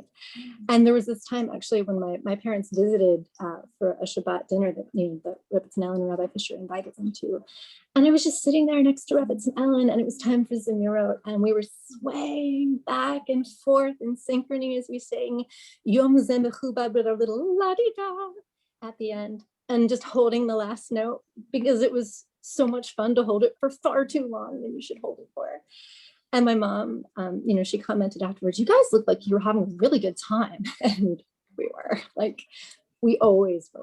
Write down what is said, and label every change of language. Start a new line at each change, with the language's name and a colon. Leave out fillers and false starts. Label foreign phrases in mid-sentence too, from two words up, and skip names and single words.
English: And there was this time actually when my parents visited for a Shabbat dinner that that Rebbetzin Ellen and Rabbi Fischer invited them to. And I was just sitting there next to Rebbetzin Ellen, and it was time for Zemirot, and we were swaying back and forth in synchrony as we sang Yom Zeh Mechubad with our little la-di-da at the end, and just holding the last note because it was so much fun to hold it for far too long than you should hold it for. And my mom, she commented afterwards, "You guys look like you were having a really good time." And we were. Like, we always were.